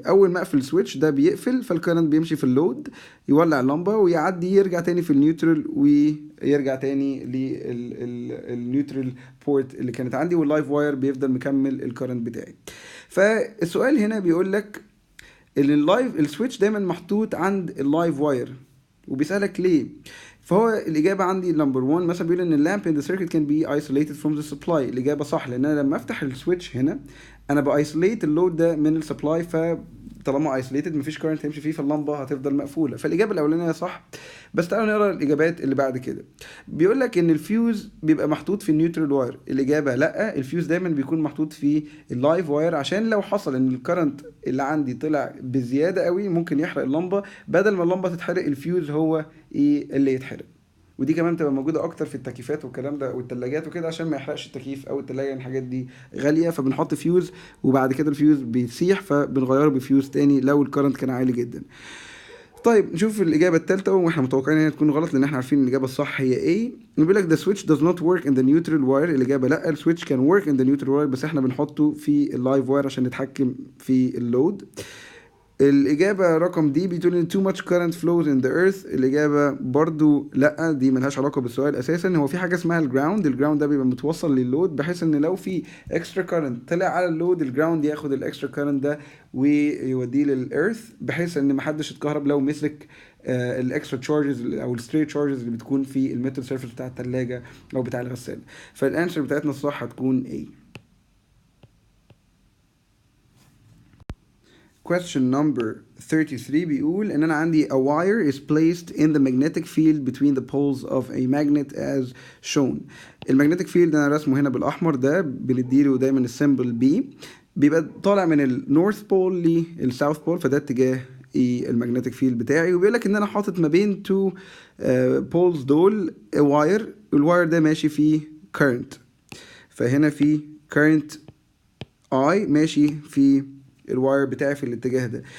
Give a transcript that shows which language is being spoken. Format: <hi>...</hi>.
<ar>اول ما اقفل السويتش ده بيقفل، فالكارنت بيمشي في اللود يولع اللمبه ويعدي، يرجع تاني في النيوترال ويرجع تاني للنيوترال بورت اللي كانت عندي، واللايف واير بيفضل مكمل الكارنت بتاعي. فالسؤال هنا بيقول لك السويتش دايما محطوط عند اللايف واير، وبيسألك ليه. فهو الإجابة عندي نمبر 1 مثلا بيقول إن اللامب</ar> <en>in the circuit can be isolated from the supply.</en> <ar>الإجابة صح، لأن أنا لما أفتح السويتش هنا أنا بأيسوليت اللود ده من السبلاي، فطالما ايسوليتد مفيش كارنت هيمشي فيه، فاللمبة هتفضل مقفولة. فالإجابة الأولانية صح. بس تعالوا نقرا الإجابات اللي بعد كده. بيقول لك إن الفيوز بيبقى محطوط في النيوترال واير. الإجابة لأ، الفيوز دايما بيكون محطوط في اللايف واير، عشان لو حصل إن الكارنت اللي عندي طلع بزيادة قوي ممكن يحرق اللمبة، بدل ما اللمبة تتحرق الفيوز هو إيه اللي يتحرق. ودي كمان بتبقى موجوده اكتر في التكييفات والكلام ده والثلاجات وكده، عشان ما يحرقش التكييف او الثلاجه. الحاجات دي غاليه، فبنحط فيوز وبعد كده الفيوز بيسيح فبنغيره بفيوز تاني لو الكرنت كان عالي جدا. طيب نشوف الاجابه الثالثه، واحنا متوقعين ان هي تكون غلط لان احنا عارفين ان الاجابه الصح هي ايه. بيقول لك</ar> <en>the switch does not work in the neutral wire.</en> <ar>الاجابه لا، السويتش كان</ar> <en>work in the neutral wire،</en> <ar>بس احنا بنحطه في اللايف واير عشان نتحكم في اللود. الإجابة رقم دي بتقول إن</ar> <en>too much current flows in the earth.</en> <ar>الإجابة برضو لأ، دي ملهاش علاقة بالسؤال أساسا. هو في حاجة اسمها الجراوند. الجراوند ده بيبقى متوصل لللود، بحيث إن لو في</ar> <en>extra current</en> <ar>طلع على اللود، الجراوند ياخد الإكسترا current ده ويوديه للإيرث، بحيث إن محدش يتكهرب لو مسك الإكسترا تشارجز أو الستريت تشارجز اللي بتكون في الميتال سيرفيس بتاع الثلاجة أو بتاع الغسالة. فالأنسر بتاعتنا الصح هتكون A.</ar> <en>Question number 33</en> <ar>بيقول إن أنا عندي</ar> <en>a wire is placed in the magnetic field between the poles of a magnet as shown.</en> <ar>المagnetic field أنا رسمه هنا بالأحمر، ده بنديله دايما السيمبل B. بيبقى طالع من النورث بول للساوث بول، فده اتجاه المagnetic field بتاعي. وبيقول لك إن أنا حاطط ما بين</ar> <en>two poles</en> <ar>دول wire. الواير ده ماشي فيه current، فهنا في</ar> <en>current I</en> <ar>ماشي في الواير بتاعي في الاتجاه ده.</ar>